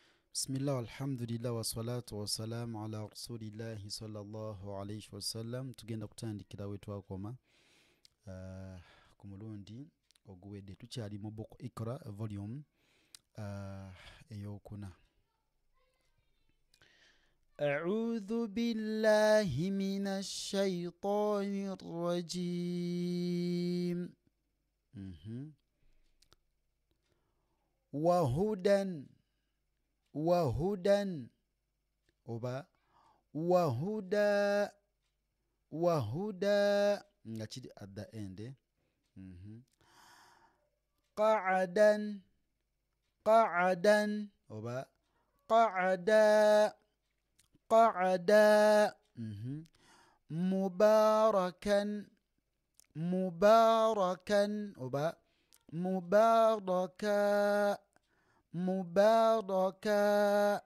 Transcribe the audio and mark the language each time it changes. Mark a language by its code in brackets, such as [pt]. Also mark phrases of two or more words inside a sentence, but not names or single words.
[ar] بسم الله والحمد لله والصلاة والسلام على رسول الله صلى الله عليه وسلم. [lg] Tugenda kutandikira we twakoma ku mulundi oguwedde. Tukyali mu book Iqra volume eyokuna. [ar] أعوذ بالله من الشيطان الرجيم. وهدى وهدى [lg] oba [ar] وهدى وهدى [lg] nga kiri [en] at the end. [ar] قاعدا قاعدا oba قاعدة قاعدة. مباركا مباركا oba مباركة مباركة.